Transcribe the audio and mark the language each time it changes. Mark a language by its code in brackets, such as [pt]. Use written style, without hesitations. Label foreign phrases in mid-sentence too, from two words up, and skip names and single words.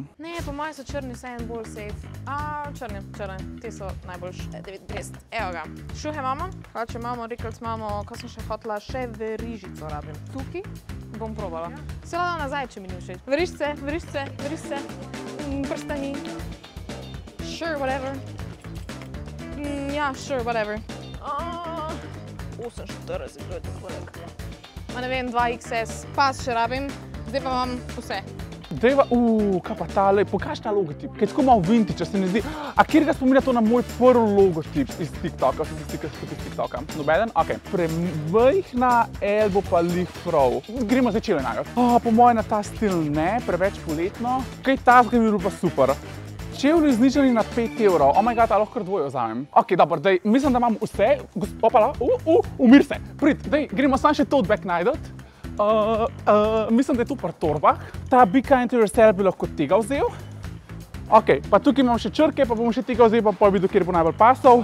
[sl] Ne, po mojem so črni vseeno bolj safe. Črni. Te so najboljš 39. Evo ga. Šuhe imamo, hlače imamo, rikavc imamo, ko sem še hotela, še verižico rabim. Tukaj bom probala. Se lahko nazaj, če mi ni všeč. Verižice. Prstani. [en] Sure, whatever. [sl] Ja, [en] sure, whatever. [sl] 48, to je tako velik. Ma ne vem, 2XS. Pas še rabim, zdaj pa imam vse. dejva, kaj pa tale, pokaži ta logotip, ki je tako malo vintage, se mi zdi. A kjer ga spominja to na moj prvi logotip iz TikToka, sem se stikal skupaj iz TikToka? Nobeden? Ok. Premajhna L bo pa lih prav. Gremo zdaj čevlje najti. Po mojem na ta stil ne, preveč poletno. Kaj tazga bi bilo pa super. Čevlji znižani na 5 €. [en] Oh my god, [sl] a lahko kar dvoje vzamem. Ok, dobro, dej, mislim, da imam vse. Opala, umir se. Prid, dej, gremo sam še [en] tote bag [sl] najdet. Mislim, da je tu pri torbah. Ta Be Kind to Yourself bi lahko tega vzel. Ok, pa tukaj imam še črke, pa bom še tega vzel, pa pol vidu, kjer bo najbolj pasal.